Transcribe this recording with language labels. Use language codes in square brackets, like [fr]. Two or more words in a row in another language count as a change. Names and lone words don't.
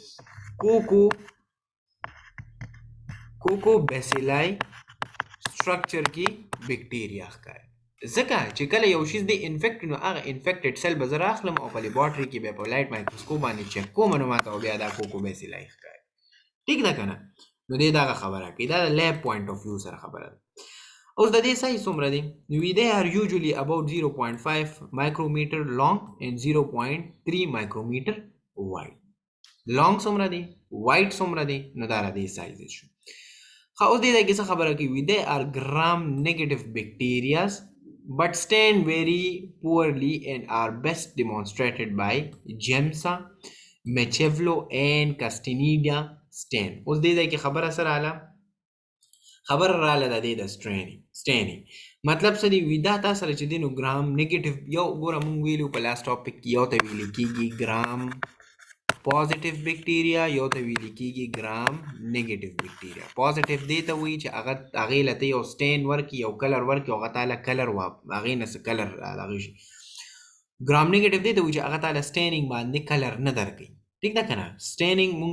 [ps] کوکو بیسیلای سټرکچر کې بیکټیریا ښکاري ځکه چې کله یو شیز دی انفیکټ نو هغه انفیکټډ سیل به زه راخلم او په لیبارټري کې بیا په [en] light microscope [ps] باندې چک کوم نو ما ته بیا دا کوکو بیسیلای ښکاري ټیک ده که نه نو دې دغه خبره کوي دا د [en] lab point of view [ps] سره خبره ده اوس د دې سایز څومره دی وي [en] they are usually about 0.5 micrometer long and 0.3 micrometer wide [ps] long څومره دی wide څومره دی نو دا د دې سایز شو خو اوس دې ځای کې څه خبره کوي [en] they are gram negative bacteria but stand very poorly and are best demonstrated by Gemsa, Mechevlo and Castinidia stain [ps] اوس دې ځای کې خبره سره رااله خبره رااله د دې د سټینینګ مطلب څه دی وي دا تا سره چې دی نو [en] gram negative [ps] یو ګوره مونږ ویلو په [en] last topic [ps] کې یو ته ویل کېږي [en] gram positive bacteria [ps] یو ته ویل کېږي [en] gram negative bacteria [ps] پازیټیو دې ته وایي چې هغې له ته یو سټین ورکړي یو کلر ورکړي او هغه تاله کلر هغې نه څه کلر هغې شي [en] gram negative [ps] دې ته وایي چې هغه تاله سټینینګ باندې کلر نه درکوي ټیک ده که نه سټینینګ مونږ